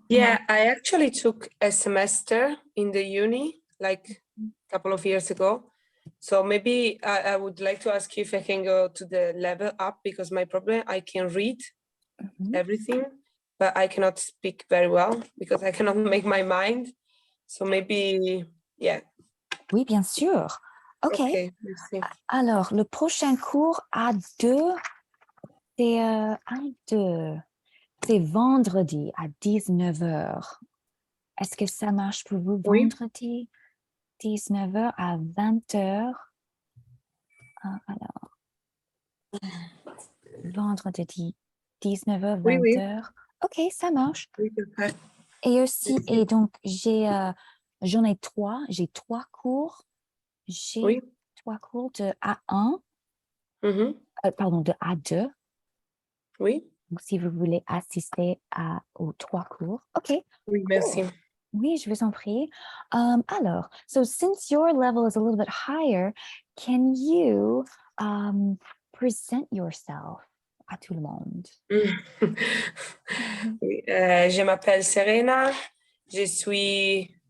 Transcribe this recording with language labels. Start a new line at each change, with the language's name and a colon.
English: Yeah, I actually took a semester in the uni like a couple of years ago. So maybe I would like to ask you if I can go to the level up, because my problem, I can read Mhm. everything, but I cannot speak very well because I cannot make my mind. So maybe, yeah.
French: Oui, bien sûr. Okay. Okay, merci. Alors, le prochain cours A2, c'est A2. C'est vendredi à 19h. Est-ce que ça marche pour vous Oui. vendredi 19h à 20h? Alors, vendredi 19h, Oui, oui. 20h. OK, ça marche. Oui, c'est vrai. Et aussi, Merci. et donc, j'en ai trois. J'ai trois cours. J'ai Oui. trois cours de A1, Mhm. pardon, de A2. Oui. Donc, si vous voulez assister aux trois cours. OK. Oui, merci. Oui, je vous en prie. Alors,
English: so since your level is a little bit higher, can you present yourself
French: à tout le monde? Oui, je m'appelle Serena. Je suis.